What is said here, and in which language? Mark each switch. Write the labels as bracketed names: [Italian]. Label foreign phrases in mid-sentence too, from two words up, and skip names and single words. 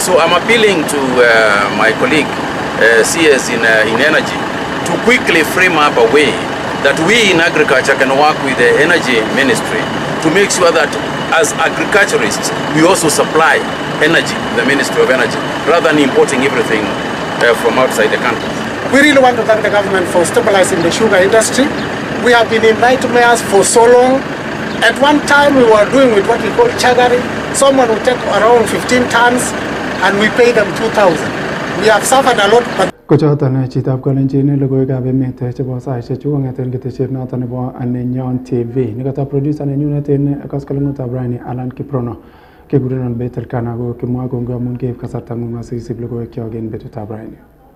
[English] So I'm appealing to my colleague CS in energy to quickly frame up a way that we in agriculture can work with the energy ministry to make sure that as agriculturists, we also supply energy, the Ministry of Energy, rather than importing everything from outside the country. We really want to thank the government for stabilizing the sugar industry. We have been in nightmares for so long. At one time, we were doing with what we call chagari. Someone would take around 15 tons and we pay them 2,000. We have suffered a lot, but [Kalenjin] Kochoton chitab kolenjin logoiwekab emet chebo saisiechu kong'eten ketesiet noton nebo Nenyon TV. Nekata producer nenyunet en koskoleng'utab Brian Alan Kiprono. Kekurenon Bett Elkana ko kimwa kongoi amun keib kasartang'ung asisib logoiwekyok en betutab Brian.